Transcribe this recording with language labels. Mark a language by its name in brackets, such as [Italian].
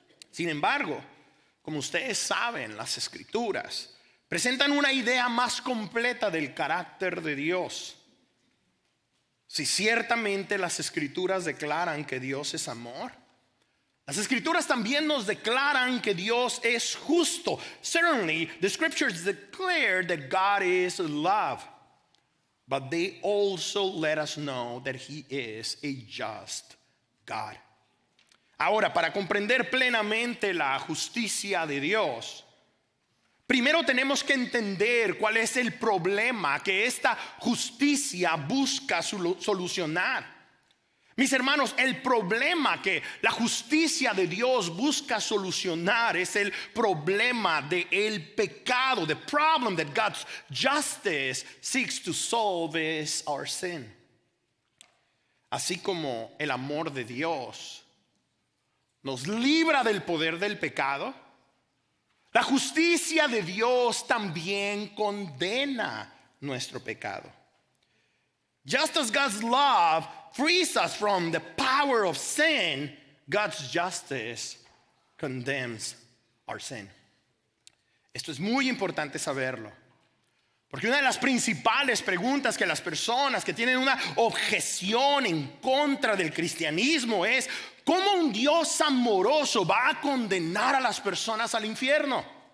[Spanish] Sin embargo, como ustedes saben, las Escrituras presentan una idea más completa del carácter de Dios. Si ciertamente las Escrituras declaran que Dios es amor, las Escrituras también nos declaran que Dios es justo. [English] Certainly, the Scriptures declare that God is love, but they also let us know that He is a just God. [Spanish] Ahora, para comprender plenamente la justicia de Dios, primero tenemos que entender cuál es el problema que esta justicia busca solucionar. Mis hermanos, el problema que la justicia de Dios busca solucionar es el problema del pecado. [English] The problem that God's justice seeks to solve is our sin. [Spanish] Así como el amor de Dios nos libra del poder del pecado, la justicia de Dios también condena nuestro pecado. [English] Just as God's love frees us from the power of sin, God's justice condemns our sin. [Spanish] Esto es muy importante saberlo, porque una de las principales preguntas que las personas que tienen una objeción en contra del cristianismo es: ¿cómo un Dios amoroso va a condenar a las personas al infierno?